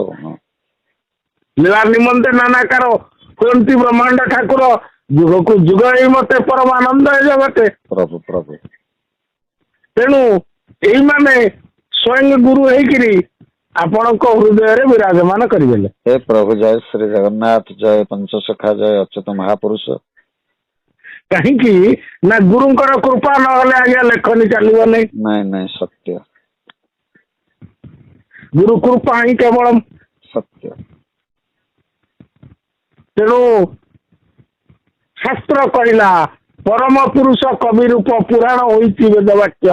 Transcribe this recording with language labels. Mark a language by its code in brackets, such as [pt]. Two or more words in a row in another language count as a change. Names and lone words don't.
[or] ଲୀଳା ନିମନ୍ତେ ନାନାକାର ହୁଅନ୍ତି ବ୍ରହ୍ମାଣ୍ଡ ଠାକୁର ଯୁଗକୁ ଯୁଗ ହେଇ ମତେ ପରମାନନ୍ଦ ଏ ଜଗତେ ପ୍ରଭୁ ପ୍ରଭୁ ତେଣୁ ଏଇମାନେ ସ୍ୱୟଂ ଗୁରୁ ହେଇକିରି ଆପଣଙ୍କ ହୃଦୟରେ ବିରାଜମାନ କରିଦେଲେ। [hi] हे प्रभु जय श्री जगन्नाथ जय पंचसखा जय अच्युत महापुरुष। [or] କାହିଁକି ନା ଗୁରୁଙ୍କର କୃପା ନହେଲେ ଆଜ୍ଞା ଲେଖନି ଚାଲିବ ନାହିଁ। ନାଇଁ ନାଇଁ ସତ୍ୟ ଗୁରୁ କୃପା ହିଁ କେବଳ ସତ୍ୟ। ତେଣୁ ଶାସ୍ତ୍ର କହିଲା ପରମ ପୁରୁଷ କବି ରୂପ ପୁରାଣ ହୋଇଛି ବେଦ ବାକ୍ୟ।